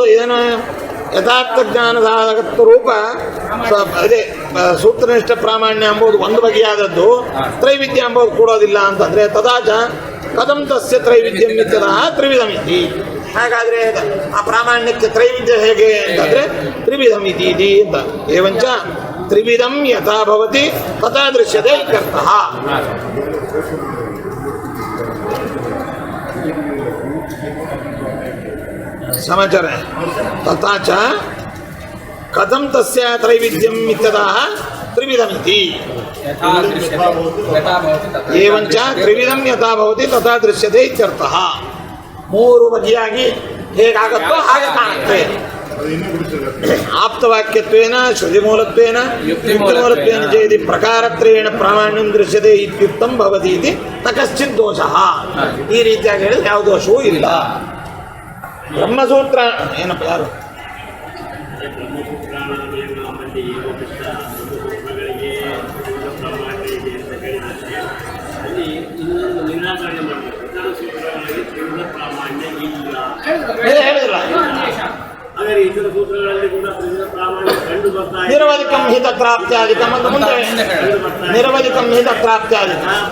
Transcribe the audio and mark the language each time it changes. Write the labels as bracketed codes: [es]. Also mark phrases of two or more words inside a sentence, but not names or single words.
[kn] ಏನು ಯಥಾರ್ಥ ಜ್ಞಾನ ಸಾಧಕತ್ವ ರೂಪ ಅದೇ ಸೂತ್ರನಿಷ್ಠ ಪ್ರಾಮಾಣ್ಯ ಎಂಬುದು ಒಂದು ಬಗೆಯಾದದ್ದು, ತ್ರೈವಿಧ್ಯ ಎಂಬುದು ಕೂಡೋದಿಲ್ಲ ಅಂತಂದರೆ [sa] ತದಾಚ ಕಥಂ ತಸ್ಯ ತ್ರೈವಿಧ್ಯಂ ಇತ್ಯತಃ ತ್ರಿವಿಧಮಿತಿ. [kn] ಹಾಗಾದರೆ ಆ ಪ್ರಾಮಾಣ್ಯಕ್ಕೆ ತ್ರೈವಿಧ್ಯ ಹೇಗೆ ಅಂತಂದರೆ [sa] ತ್ರಿವಿಧಮಿತಿ ಇತಿ [kn] ಅಂತ. [sa] ಏವಂಚ ತ್ರಿವಿಧಂ ಯಥಾ ಭವತಿ ತಥಾ ದೃಶ್ಯತೆ ಇತ್ಯರ್ಥಃ. ಸಮಾಚಾರ ತಥಾಚ ಕಥಂ ತಸ್ಯ ತ್ರೈವಿಧ್ಯಂ ಇತ್ಯತಃ ತ್ರಿವಿಧಮಿತಿ. ಏವಂಚ ತ್ರಿವಿಧಂ ಯಥಾ ಭವತಿ ತಥಾ ದೃಶ್ಯತೆ ಇತ್ಯರ್ಥಃ. [kn] ಮೂರು ಬಗೆಯಾಗಿ ಹೇಗಾಗತ್ತೋ ಹಾಗೆ ಕಾಣುತ್ತೆ. [sa] ಆಪ್ತವಾಕ್ಯತ್ವೇನ ಶ್ರುತಿಮೂಲತ್ವೇನ ಯುಕ್ತಿಮೂಲತ್ವೇನ ಚೇತಿ ಪ್ರಕಾರತ್ರಯೇಣ ಪ್ರಾಮಾಣ್ಯಂ ದೃಶ್ಯತೆ ಇತ್ಯುಕ್ತಂ ಭವತಿ ಇತಿ ನ ಕಶ್ಚಿತ್ ದೋಷಃ. [kn] ಈ ರೀತಿಯಾಗಿ ಹೇಳಿದ್ರೆ ಯಾವ ದೋಷವೂ ಇಲ್ಲ. ಬ್ರಹ್ಮಸೂತ್ರ ಏನಪ್ಪ ಯಾರು ಹೇಳಿದ್ರಲ್ಲ, [sa] ನಿರವಧಿಕಂ ಹಿ ತತ್ರಾಪ್ತ್ಯಾದಿಕಂ [kn] ಅಂತ ಮುಂದೆ [sa] ನಿರವಧಿಕಂ ಹಿ ತತ್ರಾಪ್ತ್ಯಾದಿಕಂ.